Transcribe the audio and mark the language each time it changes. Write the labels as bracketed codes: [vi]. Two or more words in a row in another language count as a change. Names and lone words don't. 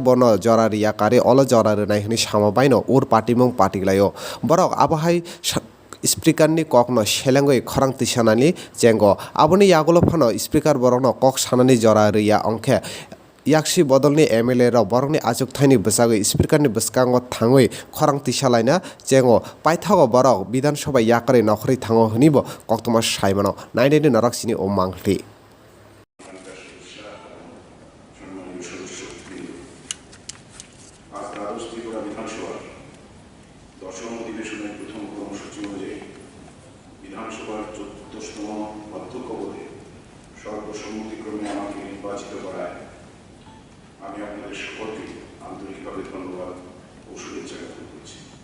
[brx] बनो जरा रियाकारे अल जरा रनाय हनि सामाबायनो उर पार्टीमुं पार्टीलायो बरक आबहाय स्पीकारनि ककनो सेलेंगै खरां तिसानानि जेंगो आबोनि यागलो फानो स्पीकार बरकनो कक सानानि जरा रिया अंखे याक्षी बदलनि एमएलए र बरकनि आजुकथायनि बसागै स्पीकारनि बसकांगो थाङै खरां तिसालायना जेंगो पाइथागो बरक विधानसभा याकरे नखरै थाङो हनिबो कक्तमा साइमानो नाइडेनि नरकसिनि ओ मांगथि [bn] দশম অধিবেশনের প্রথম কর্মসূচি অনুযায়ী বিধানসভার 14তম অধ্যক্ষ পদে সর্বসম্মতিক্রমে আমাকে নির্বাচিত করায় আমি আপনাদের সকলকে আন্তরিকভাবে ধন্যবাদ ও শুভেচ্ছা জ্ঞাপন করছি।